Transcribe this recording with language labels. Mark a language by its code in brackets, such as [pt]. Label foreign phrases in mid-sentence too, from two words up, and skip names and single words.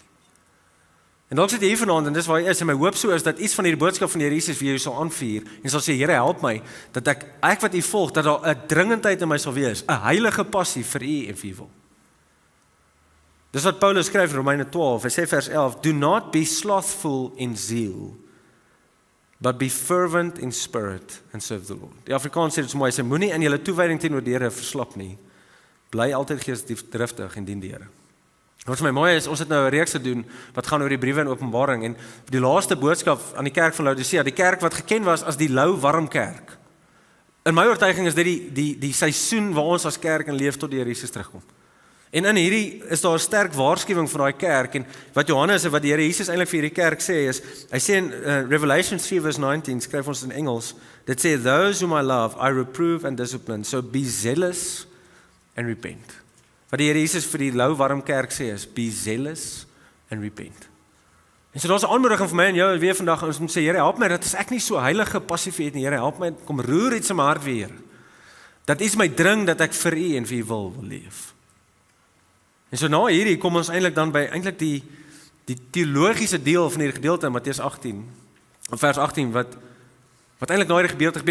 [af] En dalk sit jy hier vanaand en dis waar jy is en my hoop so is dat iets van hierdie boodskap van die Here Jesus vir jou sal aanvuur en sal sê, Here, help my dat ek wat U volg, dat daar 'n dringendheid in my sal wees, 'n heilige passie vir U en vir U wil. Dis wat Paulus skryf in Romeine 12, hy sê vers 11, [en] do not be slothful in zeal, but be fervent in spirit and serve the Lord. [af] Die Afrikaans sê dit so mooi, hy sê moenie in julle toewyding teenoor die Here verslap nie, bly altyd geesdriftig en dien die Here. Wat vir my mooi is, ons het nou 'n reeks gedoen wat gaan oor die briewe en Openbaring en die laaste boodskap aan die kerk van Laodicea, die kerk wat geken was as die lou warm kerk. In my oortuiging is dit die seisoen waar ons as kerk in leef tot die Here Jesus terugkom. En in hierdie is daar 'n sterk waarskuwing vir daai kerk en wat Johannes en wat die Here Jesus eintlik vir hierdie kerk sê is, hy sê in Revelation 3 verse 19, skryf ons in Engels, dit sê, [en] those whom I love, I reprove and discipline, so be zealous and repent. [af] Wat die Here Jesus vir die lou warm kerk sê is, [en] be zealous and repent. [af] En so daar's 'n aanmoediging vir my en jou weer vandag, ons moet sê, Here, help my, dat as ek nie so heilige passie vir U het nie, Here, help my, kom roer iets in my hart weer, dat iets my dring, dat ek vir U en vir U wil leef. En so na hierdie kom ons eintlik dan by eintlik die teologiese deel van hierdie gedeelte in Matteus 18, vers 18, wat eintlik na hierdie gedeelte gebeur.